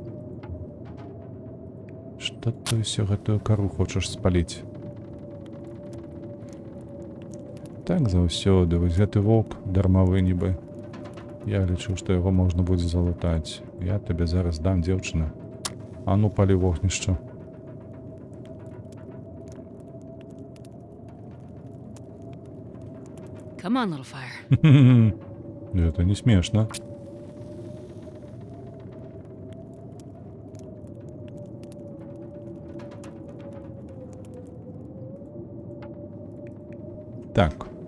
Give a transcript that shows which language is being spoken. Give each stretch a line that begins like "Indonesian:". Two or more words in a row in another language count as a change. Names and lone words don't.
Belarusian: Што ты ўсё гэтую кару хочаш спаліць? Так заўсёды, вось гэты воўк дармавы нібы. Я лічу, што яго можна будзе залутаць. Я табе зараз дам, дзеўчына. А ну, палі вогнішча.
English: Come on, little fire.
Russian: Это не смешно. Так.